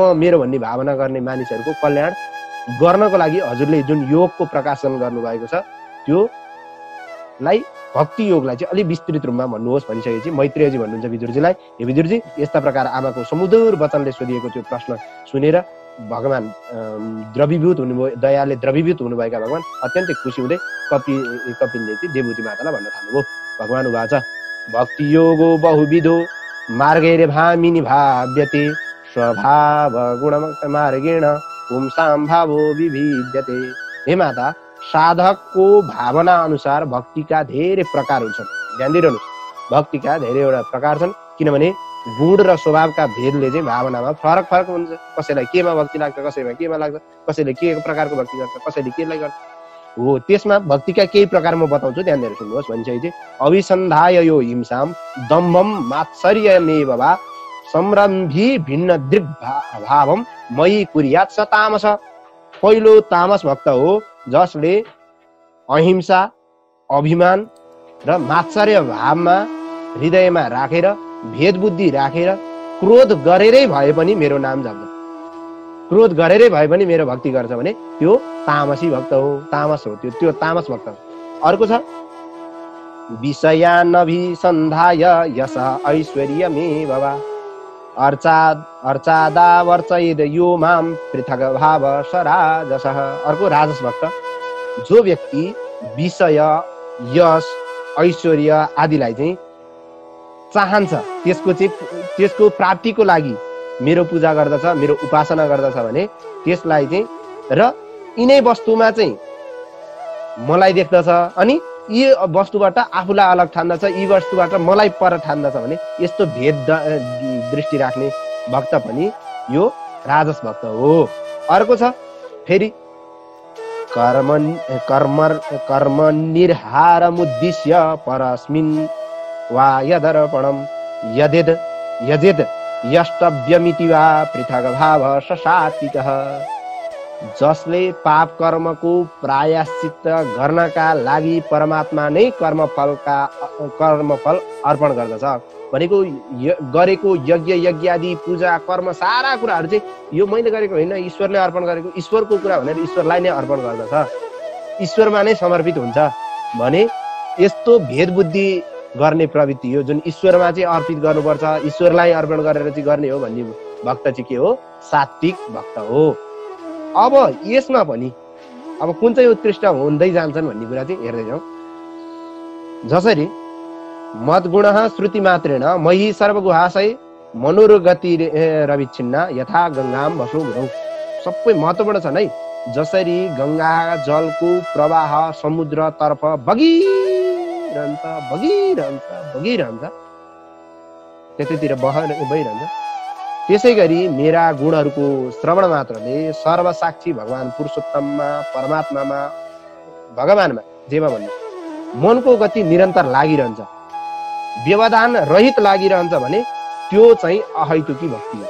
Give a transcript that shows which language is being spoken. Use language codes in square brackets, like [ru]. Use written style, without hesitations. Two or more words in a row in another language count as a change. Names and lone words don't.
[ne] मेरो भन्ने भावना गर्ने मानिसहरूको कल्याण गर्नको लागि हजुरले जुन योगको प्रकाशन गर्नुभएको छ त्योलाई भक्ति योगलाई चाहिँ अलि विस्तृत रूपमा भन्नुहोस् भनिसकेपछि मैत्रेयजी भन्नुहुन्छ विदुरजीलाई, हे विदुरजी, यस्ता प्रकार आमाको सुमधुर वचनले सोधिएको त्यो प्रश्न सुनेर भगवान द्रवीभूत हुनुभयो, दयाले द्रवीभूत हुनुभएका भगवान अत्यन्तै खुसी हुँदै कपिलले चाहिँ देवहूति मातालाई भन्न थाल्नुभयो। [sa] भगवान उवाच भक्ति योगो बहुविधो मार्गैर्भामिनि भाव्यते स्वभाव गुणमार्गेण पुंसां भावो विभिद्यते। [ne] हे माता, साधकको भावना अनुसार भक्तिका धेरै प्रकार हुन्छन्। ध्यान दिइरहनुहोस्, भक्तिका धेरैवटा प्रकार छन्, किनभने गुण र स्वभावका भेदले चाहिँ भावनामा फरक फरक हुन्छ। कसैलाई केमा भक्ति लाग्छ, कसैमा केमा लाग्छ, कसैले के प्रकारको भक्ति गर्छ, कसैले केलाई गर्छ हो। त्यसमा भक्तिका केही प्रकार म बताउँछु, ध्यान दिएर सुन्नुहोस्। [sa] भनिसकेपछि अभिसन्धाय यो हिंसां दम्भं मात्सर्यमेव वा सम्रम्भी भिन्न दृग् भावं मयि कुर्यात् स तामस। [ne] पहिलो तामस भक्त हो जसले अहिंसा, अभिमान र मात्सर्य भावमा हृदयमा राखेर, भेद बुद्धि राखेर, क्रोध गरेरै भए पनि मेरो नाम जप्छ, क्रोध गरेरै भए पनि मेरो भक्ति गर्छ भने त्यो तामसी भक्त हो, तामस हो, त्यो तामस भक्त हो। अर्को छ [sa] विषयानभिसन्धाय यश ऐश्वर्यमेव वा अर्चादा वर्चयेद यो मां पृथक भाव स राजसः। [ne] अर्को राजस भक्त, जो व्यक्ति विषय, यश, ऐश्वर्य आदिलाई चाहिँ चाहन्छ, त्यसको प्राप्तिको लागि मेरो पूजा गर्दछ, मेरो उपासना गर्दछ भने त्यसलाई चाहिँ र यिनै वस्तुमा चाहिँ मलाई देख्दछ अनि यी वस्तुबाट आफूलाई अलग ठान्दछ, यी वस्तुबाट मलाई पर ठान्दछ भने यस्तो भेद दृष्टि राख्ने भक्त पनि यो राजस भक्त हो। अर्को छ फेरि [sa] कर्म निर्हारमुद्दिश्य परस्मिन् वा यदर्पणं यजेद यष्टव्यमिति वा पृथक भाव स सात्विकः। [ne] जसले पाप कर्मको प्रायश्चित गर्नका लागि परमात्मा नै कर्मफल अर्पण गर्दछ भनेको गरेको यज्ञ आदि पूजा कर्म सारा कुराहरू चाहिँ यो मैले गरेको होइन, ईश्वरले अर्पण गरेको, ईश्वरको कुरा भनेर ईश्वरलाई नै अर्पण गर्दछ, ईश्वरमा नै समर्पित हुन्छ भने यस्तो भेद बुद्धि गर्ने प्रवृत्ति हो जुन ईश्वरमा चाहिँ अर्पित गर्नुपर्छ, ईश्वरलाई अर्पण गरेर चाहिँ गर्ने हो भन्ने भक्त चाहिँ के हो? सात्विक भक्त हो। अब यसमा पनि अब कुन चाहिँ उत्कृष्ट हुँदै जान्छन् भन्ने कुरा चाहिँ हेर्दै जाउँ। [sa] जसरी मद्गुणः श्रुति मात्रेण मही सर्वगुहाशय मनोरगति रविच्छिन्ना यथा गंगाम वसो गुरौ। [ne] सबै महत्त्वपूर्ण छन् है। जसरी गंगा जलको प्रवाह समुद्रतर्फ बगिरहन्छ त्यतैतिर बहिरहन्छ, त्यसै गरी मेरा गुणहरूको श्रवण मात्रले सर्वसाक्षी भगवान पुरुषोत्तममा, परमात्मामा, भगवानमा, जेमा भन्नु मनको गति निरन्तर लागिरहन्छ, व्यवधान रहित लागिरहन्छ भने त्यो चाहिँ अहैतुकी भक्ति हो।